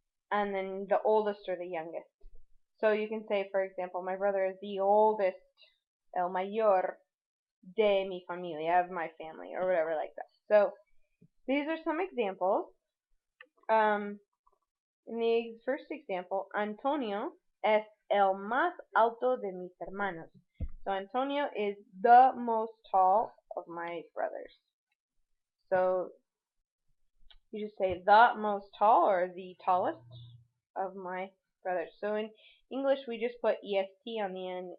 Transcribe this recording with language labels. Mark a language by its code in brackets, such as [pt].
[en] And then the oldest or the youngest. So you can say, for example, my brother is the oldest, [es] el mayor de mi familia, [en] of my family, or whatever like that. So these are some examples. In the first example, [es] Antonio es el más alto de mis hermanos. [en] So Antonio is the most tall of my brothers. So you just say the most tall or the tallest of my brothers. So in English we just put est on the end.